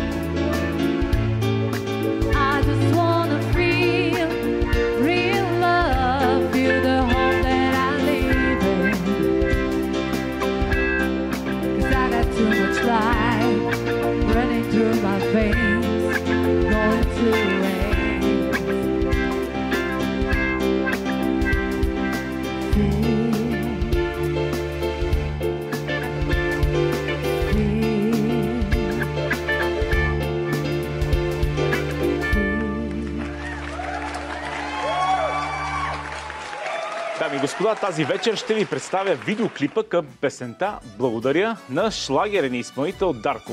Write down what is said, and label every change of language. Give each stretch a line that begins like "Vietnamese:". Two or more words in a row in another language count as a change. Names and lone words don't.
English: I just wanna feel real love, feel the home that I live in. 'Cause I got too much life running through my veins, going to waste.
Bulgarian: Дами и господа, тази вечер ще ви представя видеоклипа към песента "Благодаря" на шлагерен изпълнител Дарко.